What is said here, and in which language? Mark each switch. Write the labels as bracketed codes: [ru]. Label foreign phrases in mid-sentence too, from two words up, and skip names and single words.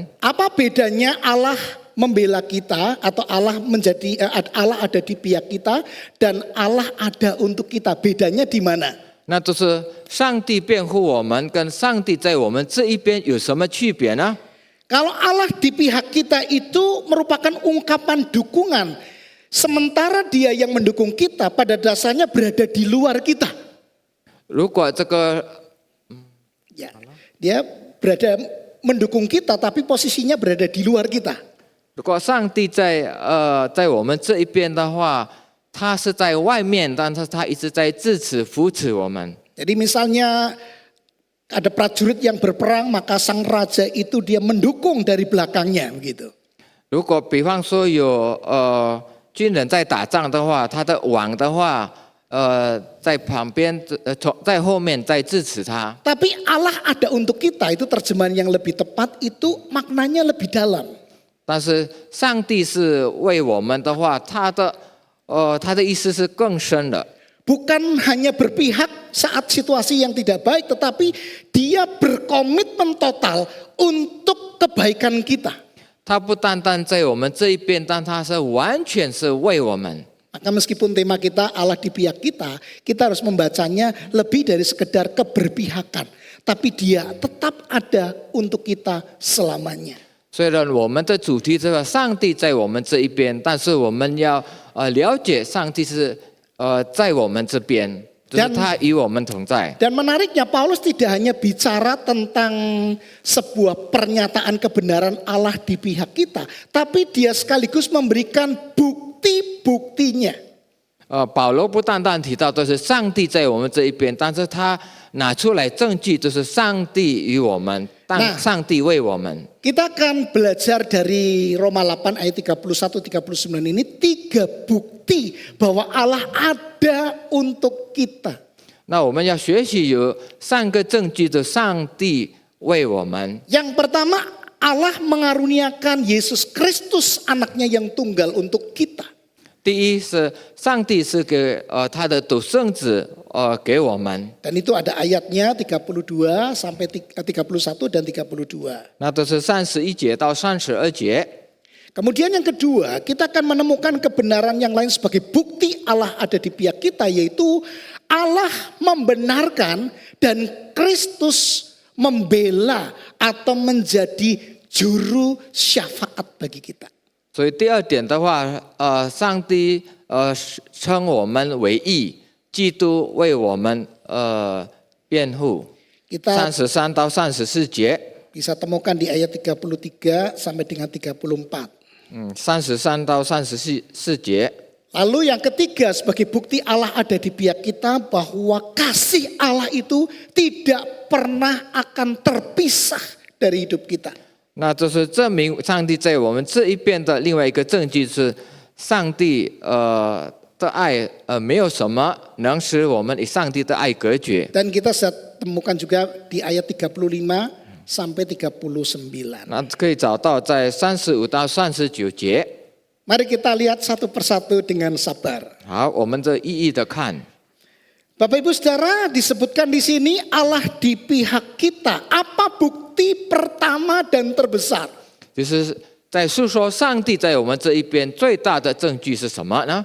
[id] Apa bedanya Allah membela kita atau Allah ada di pihak kita dan Allah ada untuk kita? Bedanya di mana? [zh] 那就是上帝辩护我们，跟上帝在我们这一边有什么区别呢？ [id] Kalau Allah di pihak kita itu merupakan ungkapan dukungan, sementara Dia yang mendukung kita pada dasarnya berada di luar kita. [zh] 如果这个 [id] Ya, Dia berada mendukung kita, tapi posisinya berada di luar kita. [zh] 如果上帝在我们这一边的话，他是在外面，但是他一直在支持扶持我们。 [id] Jadi misalnya ada prajurit yang berperang, maka sang raja itu dia mendukung dari belakangnya begitu. [zh] 如果比方说有军人在打仗的话，他的王的话，在旁边在后面在支持他。 [id] Tapi Allah ada untuk kita, itu terjemahan yang lebih tepat, itu maknanya lebih dalam. [zh] 但是上帝是为我们的话，他的意思是更深的。 [id] Bukan hanya berpihak saat situasi yang tidak baik, tetapi Dia berkomitmen total untuk kebaikan kita. [zh] 他不单单在我们这一边，但他是完全是为我们。 [id] Maka meskipun tema kita Allah di pihak kita, kita harus membacanya lebih dari sekedar keberpihakan. Tapi Dia tetap ada untuk kita selamanya. [zh] 虽然我们的主题这个上帝在我们这一边，但是我们要了解上帝是在我们这边，就是他与我们同在。 [id] Dan menariknya Paulus tidak hanya bicara tentang sebuah pernyataan kebenaran Allah di pihak kita, tapi dia sekaligus memberikan bukti-buktinya. [zh] 保罗不单单提到都是上帝在我们这一边，但是他拿出来证据，就是上帝与我们，上帝为我们。 [id] Kita akan belajar dari Roma 8 ayat 31-39 ini 3 bukti bahwa Allah ada untuk kita. [zh] 那我们要学习有3个证据的上帝为我们。 [id] Yang pertama, Allah mengaruniakan Yesus Kristus anaknya yang tunggal untuk kita. [zh] 第一是上帝是给他的独生子给我们。 [id] Dan itu ada ayatnya 32 sampai 31 dan 32. [zh] 那都是31节到32节。 [id] Kemudian yang kedua, kita akan menemukan kebenaran yang lain sebagai bukti Allah ada di pihak kita, yaitu Allah membenarkan dan Kristus membela atau menjadi juru syafaat bagi kita. [zh] 所以第二点的话，上帝称我们为义，基督为我们辩护。 [id] Kita [zh] 33到34节， [id] bisa temukan di ayat 33 sampai dengan 34. [zh] 33 到34节。 [id] Lalu yang ketiga, sebagai bukti Allah ada di pihak kita, bahwa kasih Allah itu tidak pernah akan terpisah dari hidup kita. [zh] 那就是证明上帝在我们这一边的另外一个证据是，上帝的爱没有什么能使我们与上帝的爱隔绝。 [id] Dan kita bisa temukan juga di ayat 35 sampai 39. [zh] 那可以找到在35到39节。 [id] Mari kita lihat satu persatu dengan sabar. [zh] 好，我们这一一的看。 [id] Bapak Ibu Saudara, disebutkan di sini Allah di pihak kita. Apa bukti pertama dan terbesar? [zh] 就是在诉说上帝在我们这一边最大的证据是什么呢？